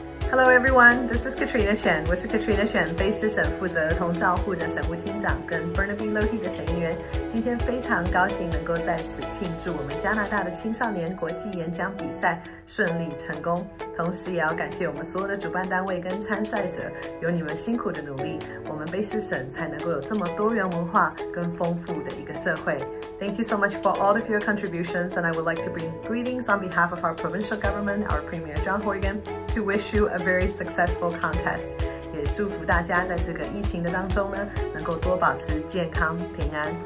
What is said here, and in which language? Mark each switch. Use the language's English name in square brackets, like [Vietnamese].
[English] Hello everyone, this is Katrina Chen. [Chinese] 我是 Katrina Chen， 卑诗省负责儿童照护的省务厅长，跟 Burnaby Lohi 的省议员。今天非常高兴能够在此庆祝我们加拿大的青少年国际演讲比赛顺利成功，同时也要感谢我们所有的主办单位跟参赛者，有你们辛苦的努力，我们卑诗省才能够有这么多元文化跟丰富的一个社会。 [English] Thank you so much for all of your contributions, and I would like to bring greetings on behalf of our provincial government, our Premier John Horgan, to wish you a very successful contest. [Chinese] 也祝福大家在这个疫情的当中呢，能够多保持健康平安。